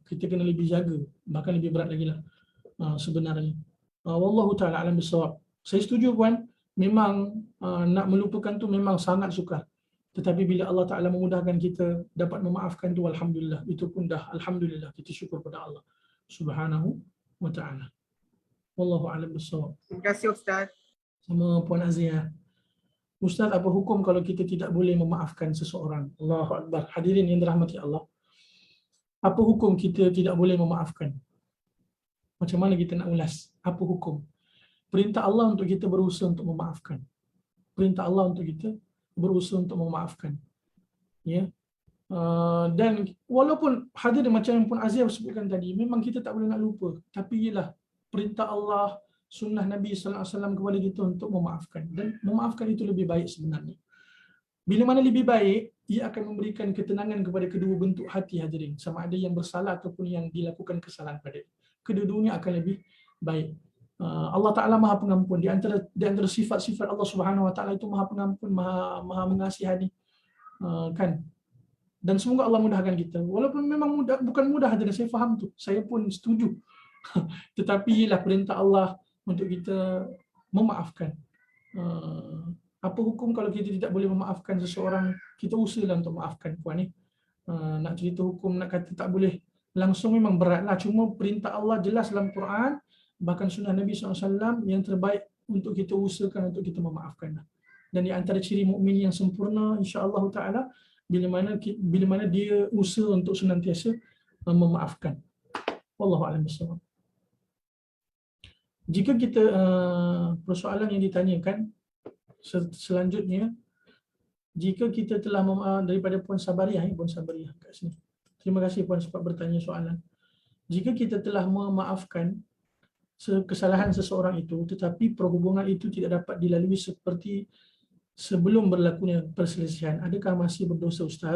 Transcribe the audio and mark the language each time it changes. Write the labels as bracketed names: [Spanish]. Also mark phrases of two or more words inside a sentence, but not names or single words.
[Malay] Kita kena lebih jaga, bahkan lebih berat lagi lah sebenarnya. [Arabic] Wallahu ta'ala alam bisawab. [Malay] Saya setuju puan, memang nak melupakan tu memang sangat sukar. Tetapi bila [Arabic] Allah Ta'ala [Malay] memudahkan kita dapat memaafkan tu, alhamdulillah. Itu pun dah alhamdulillah, kita syukur pada [Arabic] Allah Subhanahu wa ta'ala. Wallahu a'lam bissawab. [Malay] Terima kasih Ustaz. Sama Puan Azia. Ustaz, apa hukum kalau kita tidak boleh memaafkan seseorang? [Arabic] Allahu Akbar. [Malay] Hadirin yang dirahmati Allah. Apa hukum kita tidak boleh memaafkan? Macam mana kita nak ulas? Apa hukum? Perintah Allah untuk kita berusaha untuk memaafkan. Perintah Allah untuk kita berusaha untuk memaafkan. Ya. Dan walaupun hadirin macam yang Puan Azia sebutkan tadi, memang kita tak boleh nak lupa. Tapi ialah perintah Allah, sunnah Nabi [Arabic] sallallahu alaihi wasallam [Malay] kepada kita untuk memaafkan, dan memaafkan itu lebih baik sebenarnya. Bila mana lebih baik, ia akan memberikan ketenangan kepada kedua bentuk hati hadirin, sama ada yang bersalah ataupun yang dilakukan kesalahan pada. Kedua-duanya akan lebih baik. [Arabic] Allah Taala [Malay] Maha Pengampun. Di antara sifat-sifat [Arabic] Allah Subhanahu Wa Taala [Malay] itu Maha Pengampun, Maha Mengasihani, kan? Dan semoga Allah mudahkan kita. Walaupun memang bukan mudah hadirin, saya faham tu. Saya pun setuju. Tetapi ialah perintah Allah untuk kita memaafkan. Apa hukum kalau kita tidak boleh memaafkan seseorang? Kita usahalah untuk maafkan puan ni. Nak cerita hukum, nak kata tak boleh langsung memang beratlah. Cuma perintah Allah jelas dalam Quran, bahkan sunnah Nabi SAW, yang terbaik untuk kita usahakan untuk kita memaafkan. Dan di antara ciri mukmin yang sempurna, [Arabic] insya-Allah Taala, [Malay] bila mana dia usaha untuk senantiasa memaafkan. [Arabic] Wallahu a'lam bishawab. [Malay] Jika kita persoalan yang ditanyakan selanjutnya, jika kita telah daripada Puan Sabariah, Puan Sabariah kat sini. Terima kasih Puan sebab bertanya soalan. Jika kita telah memaafkan kesalahan seseorang itu, tetapi perhubungan itu tidak dapat dilalui seperti sebelum berlakunya perselisihan, adakah masih berdosa Ustaz?